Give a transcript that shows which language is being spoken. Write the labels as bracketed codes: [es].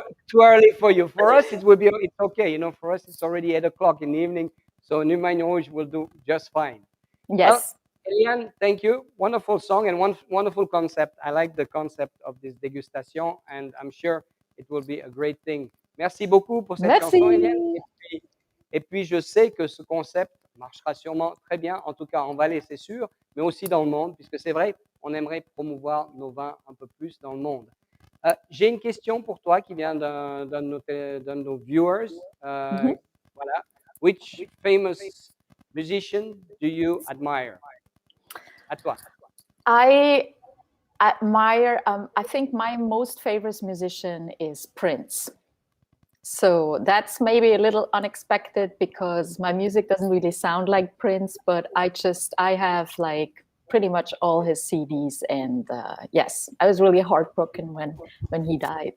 [en] Too early for you. For us, it's okay. You know, for us, it's already 8 o'clock in the evening, so an Humagne Rouge will do just fine. Yes. Eliane, thank you. Wonderful song and wonderful concept. I like the concept of this dégustation, and I'm sure it will be a great thing. [fr] Merci beaucoup pour cette chanson, Eliane. Et puis, je sais que ce concept marchera sûrement très bien, en tout cas en Valais, c'est sûr, mais aussi dans le monde, puisque c'est vrai, on aimerait promouvoir nos vins un peu plus dans le monde. J'ai une question pour toi qui vient d'un de nos viewers. Voilà. [en] Which famous musician do you admire? [fr] À toi. [en] I admire, I think my most favorite musician is Prince. So that's maybe a little unexpected because my music doesn't really sound like Prince, but I have like pretty much all his CDs, and yes, I was really heartbroken when he died.